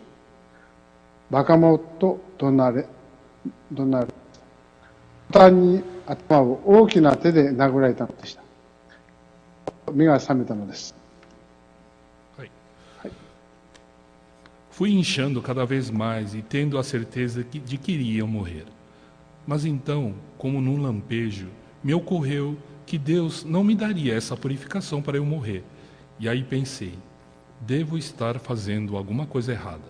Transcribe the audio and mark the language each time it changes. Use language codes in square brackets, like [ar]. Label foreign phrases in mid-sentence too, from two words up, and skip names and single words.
[ja] バカ者と怒鳴れ。途端に頭を大きな手で殴られたのでした。目が覚めたのです。 [pt] Fui inchando cada vez mais e tendo a certeza de que iria morrer. Mas então, como num lampejo, me ocorreu que Deus não me daria essa purificação para eu morrer. E aí pensei, devo estar fazendo alguma coisa errada.